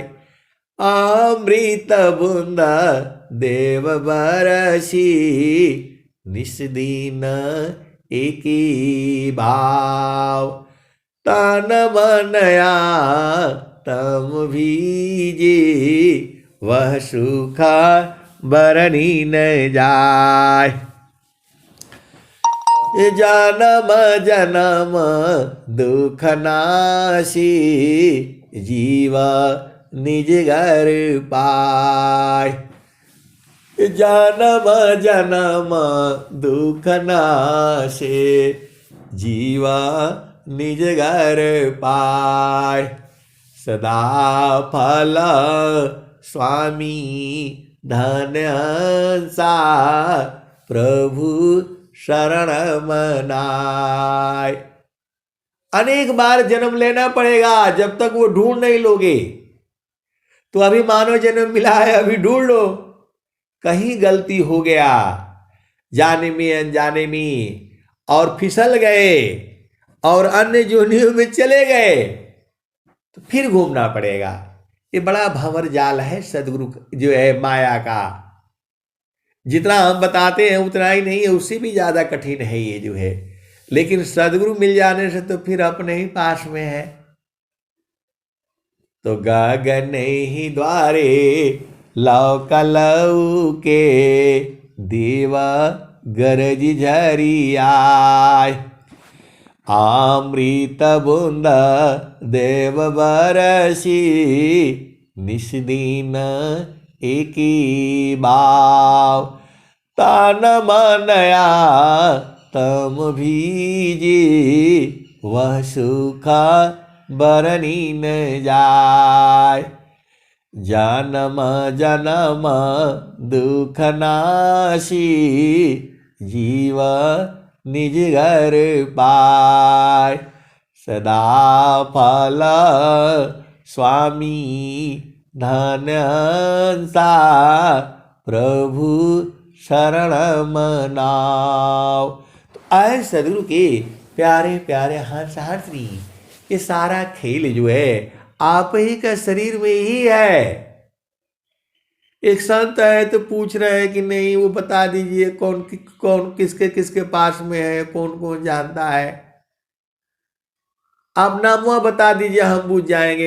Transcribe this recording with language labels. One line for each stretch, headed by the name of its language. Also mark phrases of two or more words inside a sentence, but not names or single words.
Hindi: अमृत बूंद देव बरसी, निस दिन एकी भाव। तन मनया तम भीजे, वह सुखा बरनी न जाय। जन्म जन्म दुख नासी, जीव निज घर पाय। जन्म जन्म दुख नासे, जीवा निज घर पाय। सदा फल स्वामी धन्य सा, प्रभु शरण मनाय। अनेक बार जन्म लेना पड़ेगा जब तक वो ढूंढ नहीं लोगे। तो अभी मानव जन्म मिला है, अभी ढूंढ लो। कहीं गलती हो गया जाने में अनजाने में और फिसल गए और अन्य जोनियों में चले गए तो फिर घूमना पड़ेगा। ये बड़ा भंवर जाल है सदगुरु जो है माया का। जितना हम बताते हैं उतना ही नहीं है, उससे भी ज्यादा कठिन है ये जो है। लेकिन सदगुरु मिल जाने से तो फिर अपने ही पास में है। तो गगन ही द्वारे लौका लौके, देवा गरज झरियाय। अमृत बूंद देव बरसी, निस दिन एकी भाव। तन मनया तम भीजे, वह सुख बरनी न जाय। जन्म जन्म दुख नाशी जीव निज घर पाय सदा फल स्वामी धन्य सा प्रभु शरण मनाओ। तो आए सदगुरु के प्यारे प्यारे हंसहंसनी, ये सारा खेल जो है आप ही का शरीर में ही है। एक संत है तो पूछ रहे हैं कि नहीं वो बता दीजिए कौन कौन किसके किसके पास में है, कौन कौन जानता है, आप नाम बता दीजिए हम पूछ जाएंगे।